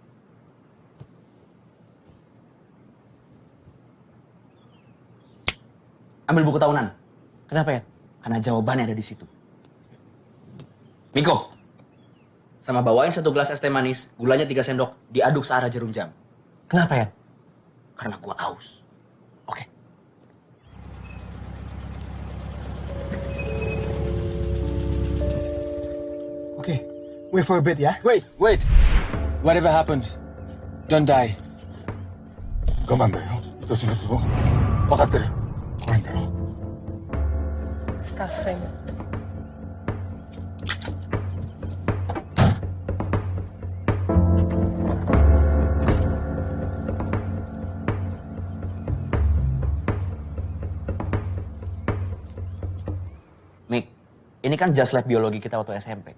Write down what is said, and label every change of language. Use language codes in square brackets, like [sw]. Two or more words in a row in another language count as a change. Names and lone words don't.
[id] Ambil buku tahunan. Kenapa ya? Karena jawabannya ada di situ. Miko, sama bawain 1 gelas es teh manis, gulanya 3 sendok, diaduk searah jarum jam. Kenapa ya? Karena gua aus. Oke. [en] Okay, wait for a bit, yeah? Wait. Whatever happens, don't die. [ja] 我慢だよ。愛しのツボ。分かってる。怖いんだろ。 [en] Disgusting. [id] Mik, ini kan just lab biologi kita waktu SMP.